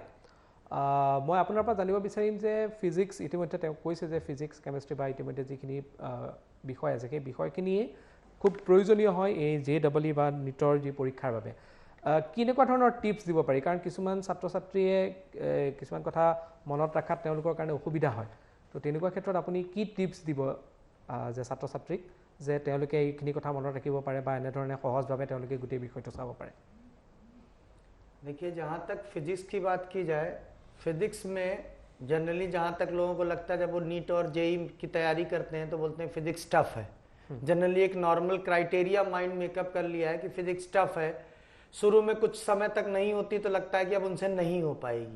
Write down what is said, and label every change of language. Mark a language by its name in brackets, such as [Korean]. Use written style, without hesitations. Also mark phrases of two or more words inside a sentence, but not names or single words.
[Assamese] মই আপোনাৰ পৰা জানিব বিচাৰিম যে ফিজিক্স ইতিমধ্যে তেওঁ কৈছে যে ফিজিক্স, কেমেষ্ট্ৰি বা ইতিমধ্যে যিখিনি বিষয় আছে সেই বিষয়খিনিয়ে খুব প্ৰয়োজনীয় হয় এই JEE বা নীটৰ যি পৰীক্ষাৰ বাবে। কেনেকুৱা ধৰণৰ টিপছ দিব পাৰি? কাৰণ কিছুমান ছাত্ৰ ছাত্ৰীয়ে কিছুমান কথা মনত ৰখাত তেওঁলোকৰ কাৰণে অসুবিধা হয়, তো তেনেকুৱা ক্ষেত্ৰত আপুনি কি টিপছ দিব যে ছাত্ৰ ছাত্ৰীক যে তেওঁলোকে এইখিনি কথা মনত ৰাখিব পাৰে বা এনেধৰণে সহজভাৱে তেওঁলোকে গোটেই বিষয়টো চাব পাৰে? [Hindi] देखिए, जहाँ तक फिजिक्स की बात की जाए, फिजिक्स में जनरली जहाँ तक लोगों को लगता है जब वो नीट और जेई की तैयारी करते हैं तो बोलते हैं फिजिक्स टफ है। जनरली एक [English] normal criteria mind makeup [Hindi] कर लिया है कि फिजिक्स टफ है। शुरू में कुछ समय तक नहीं होती तो लगता है कि अब उनसे नहीं हो पाएगी।